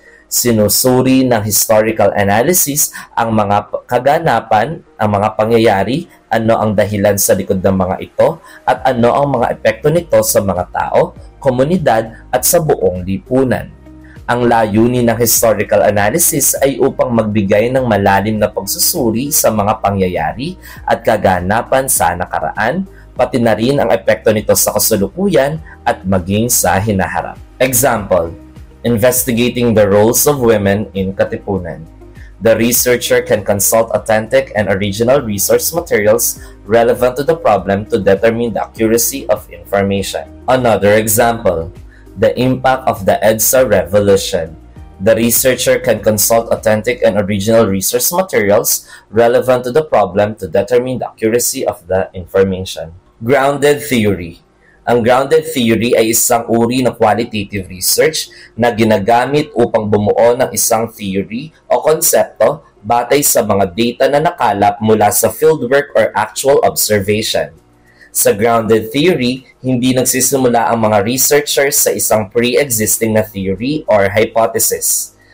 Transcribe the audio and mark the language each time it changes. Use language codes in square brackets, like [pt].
[tl] Sinusuri ng historical analysis ang mga kaganapan, ang mga pangyayari, ano ang dahilan sa likod ng mga ito, at ano ang mga epekto nito sa mga tao, komunidad, at sa buong lipunan. Ang layunin ng historical analysis ay upang magbigay ng malalim na pagsusuri sa mga pangyayari at kaganapan sa nakaraan, pati na rin ang epekto nito sa kasalukuyan at maging sa hinaharap. [en] Example: investigating the roles of women in Katipunan. The researcher can consult authentic and original resource materials relevant to the problem to determine the accuracy of information. Another example: the impact of the EDSA revolution. The researcher can consult authentic and original resource materials relevant to the problem to determine the accuracy of the information. Grounded theory. [tl] Ang grounded theory ay isang uri ng qualitative research na ginagamit upang bumuo ng isang theory o konsepto batay sa mga data na nakalap mula sa fieldwork [en] or actual observation. [tl] Sa grounded theory, hindi nagsisimula ang mga researchers sa isang pre-existing na theory or hypothesis.